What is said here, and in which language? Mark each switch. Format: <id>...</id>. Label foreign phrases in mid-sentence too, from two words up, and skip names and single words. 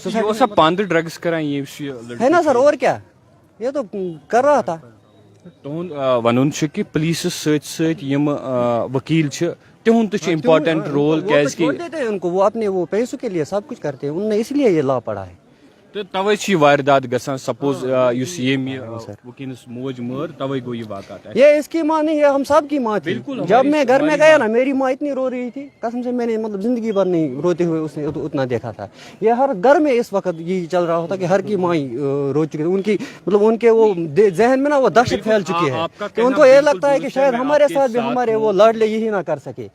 <ks>सोसाइटी सब पांद ड्रग्स कराएं ये</ks> <ur>ہے نا سر، اور کیا یہ تو کر رہا تھا.</ur> <ks>तुहद वन कि पुलिस सम वकील तिहुंद</ks> <en>important role,</en> <ur>ان کو وہ اپنے وہ پیسوں کے لیے سب کچھ کرتے ہیں، انہوں نے اس لیے یہ لاء پڑھا ہے</ur> <ks>تو توے چھ واردات گژھان سپوز یس یمی وکینس موج مر توے گو یہ واقعات</ks> <ur>یہ اس کی ماں نہیں ہے, ہم سب کی ماں تھی. جب میں گھر میں گیا نا میری ماں اتنی رو رہی تھی قسم سے, میں نے مطلب زندگی بھر نہیں روتے ہوئے اس نے اتنا دیکھا تھا. یہ ہر گھر میں اس وقت یہی چل رہا ہوتا کہ ہر کی ماں رو چکی ہے. ان کی مطلب ان کے وہ ذہن میں نا وہ دہشت پھیل چکی ہے کہ ان کو یہ لگتا ہے کہ شاید ہمارے ساتھ بھی ہمارے وہ لاڈلے یہی نہ کر سکے.</ur>